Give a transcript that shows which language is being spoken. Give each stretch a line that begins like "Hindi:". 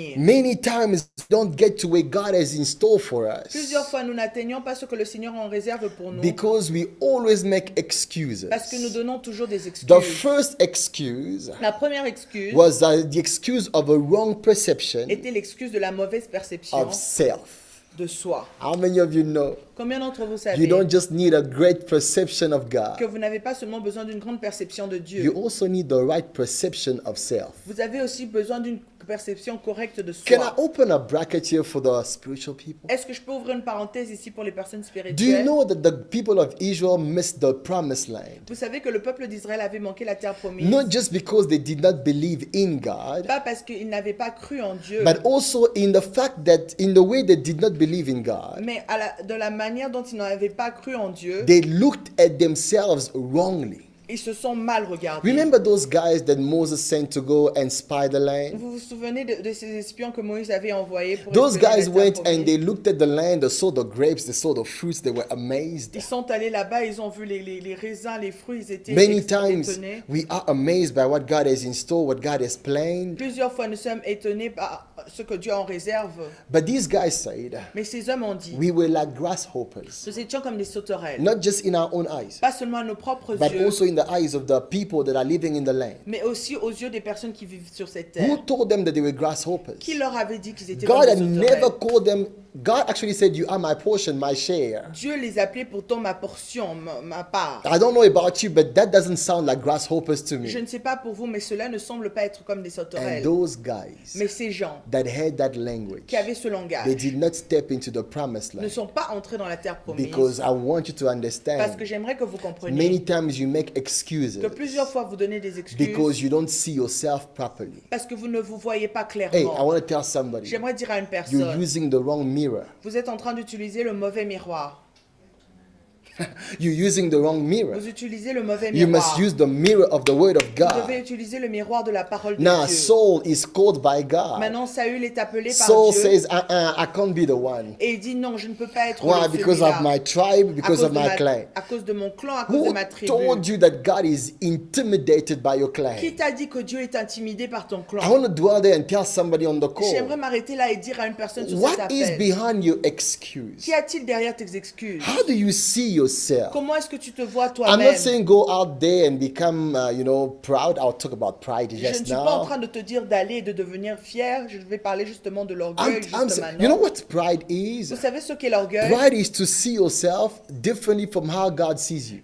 English: Many times we don't get to where God has in store for us
French: Plusieurs fois, nous n'atteignons pas ce que le Seigneur en réserve pour nous
English: because we always make excuses.
French: parce que nous donnons toujours des excuses.
English: The first excuse
French: La première excuse
English: was the excuse of a wrong perception
French: était l'excuse de la mauvaise perception
English: of self.
French: de soi.
English: How many of you know
French: Combien d'entre vous
English: you
French: savez
English: don't just need a great perception of
French: que
English: God,
French: vous n'avez pas seulement besoin d'une grande perception de Dieu,
English: you also need the right perception of self.
French: vous avez aussi besoin d'une perception correcte de
English: Can I
French: soi.
English: open a bracket here for the spiritual people?
French: Est-ce que je peux ouvrir une parenthèse ici pour les personnes
English: Do you
French: spirituelles?
English: know that the people of Israel missed the promised land?
French: Vous savez que le peuple d'Israël avait manqué la terre promise,
English: Not just because they did not believe in God,
French: pas parce qu'ils n'avaient pas cru en Dieu,
English: but also in the fact that in the way they did not believe in God,
French: mais de la manière dont ils n'avaient pas cru en Dieu,
English: they looked at themselves wrongly.
French: ils se sont mal regardés.
English: Remember those guys that Moses sent to go and spy the land?
French: Vous vous souvenez de ces espions que Moïse avait envoyés pour
English: Those
French: espionner
English: guys
French: la terre
English: went
French: promise?
English: and they looked at the land, they saw the grapes, they saw the fruits, they were amazed.
French: Ils sont allés là-bas, ils ont vu les raisins, les fruits, ils étaient
English: Many times
French: étonnés.
English: we are amazed by what God has in store, what God has planned.
French: Plusieurs fois, nous sommes étonnés par ce que Dieu en réserve.
English: But these guys said,
French: Mais ces hommes ont dit,
English: we were like grasshoppers,
French: nous étions comme des sauterelles.
English: not just in our own eyes,
French: Pas seulement à nos propres
English: but
French: yeux,
English: also in the eyes of the people that are living in the land.
French: mais aussi aux yeux des personnes qui vivent sur cette
English: Who
French: terre.
English: told them that they were grasshoppers?
French: Qui leur avait dit qu'ils étaient
English: God
French: comme
English: had
French: des
English: never
French: sauterelles?
English: called them God actually said, "You are my portion, my share."
French: Dieu les appelait pourtant ma portion, ma part.
English: I don't know about you, but that doesn't sound like grasshoppers to
French: Je
English: me.
French: ne sais pas pour vous, mais cela ne semble pas être comme des
English: And
French: sauterelles.
English: those guys
French: Mais ces gens
English: that had that language,
French: qui avaient ce
English: they
French: langage
English: did not step into the promised
French: ne
English: land.
French: sont pas entrés dans la terre promise.
English: Because I want you to
French: Parce
English: understand,
French: que j'aimerais que vous compreniez
English: many times you make excuses
French: que plusieurs fois vous donnez des excuses
English: because you don't see yourself properly.
French: parce que vous ne vous voyez pas
English: Hey, I
French: clairement.
English: want to tell somebody,
French: J'aimerais dire à une
English: you're
French: personne,
English: using the wrong mirror.
French: vous êtes en train d'utiliser le mauvais miroir.
English: You're using the wrong mirror.
French: Vous utilisez le mauvais
English: You
French: miroir.
English: must use the mirror of the word of
French: Vous
English: God.
French: devez utiliser le miroir de la parole de
English: Now,
French: Dieu.
English: Saul is called by God.
French: Maintenant, Saül est appelé par
English: Saul
French: Dieu
English: says, I can't be the one.
French: et il dit non, je ne peux pas être
English: Why?
French: le
English: Because
French: celui-là.
English: of my tribe,
French: À
English: because
French: cause
English: of
French: de
English: my
French: ma-
English: clan.
French: à cause de mon clan, à cause de
English: Who
French: ma tribu.
English: told you that God is intimidated by your clan?
French: Qui t'a dit que Dieu est intimidé par ton
English: I
French: clan?
English: want to dwell there and tell somebody on the
French: J'aimerais
English: call.
French: m'arrêter là et dire à une personne sur cet
English: What is
French: appel.
English: behind your excuse?
French: Qu'y a-t-il derrière tes excuses?
English: How do you see yourself?
French: Comment est-ce que tu te vois
English: I'm
French: toi-même?
English: not saying go out there and become, proud. I'll talk about pride
French: Je ne
English: just
French: suis pas en
English: now.
French: train de te dire d'aller et de devenir fier. Je vais parler justement de l'orgueil juste
English: You know
French: maintenant.
English: what pride is?
French: Vous savez ce qu'est l'orgueil?
English: Pride is to see yourself differently from how God sees you.